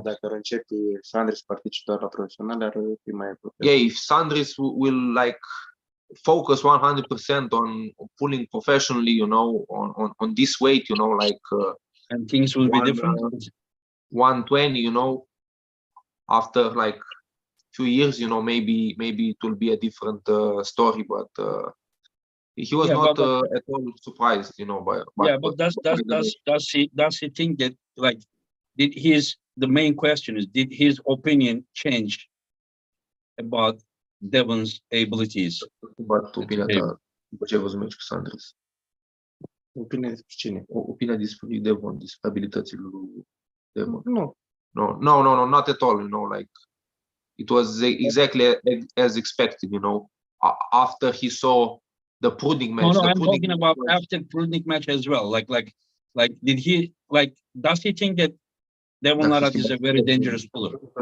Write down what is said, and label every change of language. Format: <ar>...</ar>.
<ro>Dacă ar începe Sandris participă la profesional, ar fi mai apropiat.</ro> <en>Yeah, if Sandris will like focus 100% on pulling professionally, you know, on this weight, you know, like and things will be different. 120, you know, after like few years, you know, maybe it will be a different story, but he was not at all surprised, you know, by yeah, but does he think that, like, the main question is, did his opinion change about Devon's abilities?</en> <ro>But opinia ta după ce ai văzut meciul cu Sandris? Opinia despre cine? Opinia despre Devon, despre abilitățile lui Devon.</ro> <en>No, not at all, you know, like it was exactly as expected, you know, after he saw the Prudnik match. No, I'm talking about after Prudnik match as well. Like, did he, like, does he think that Devon Larat is a very dangerous puller?</en>